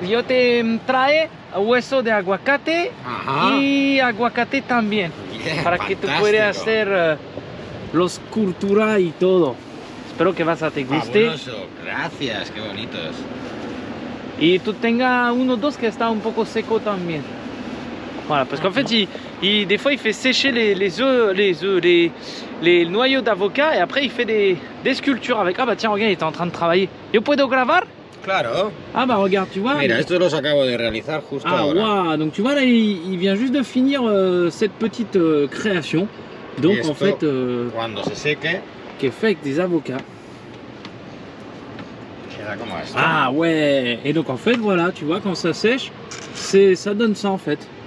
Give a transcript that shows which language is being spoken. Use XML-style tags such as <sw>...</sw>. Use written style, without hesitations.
<es>Yo te trae hueso de aguacate. Ajá. Y aguacate también. Yeah, para que tú puedas hacer los cultura y todo. Espero que vas a te guste. Fabuloso, gracias, qué bonitos. Y tú tengas uno dos que está un poco seco también.</es> <fr>Voilà, parce qu'en fait, des fois, il fait sécher les noyaux d'avocat et après, il fait des sculptures avec. Ah bah tiens, regarde, il était en train de travailler.</fr> <es>Yo puedo grabar? Claro.</es> <fr>Ah bah regarde, tu vois.</fr> <es>Mira, estos los acabo de realizar justo ahora.</es> <fr>Wow, donc tu vois là, il vient juste de finir cette petite création. Donc en fait,</fr> <es>cuando se seque,</es> <fr>qui est fait avec des avocats.</fr> <es>Como esto.</es> <fr>Ah ouais. Et donc en fait, voilà, tu vois, quand ça sèche, ça donne ça en fait.</fr>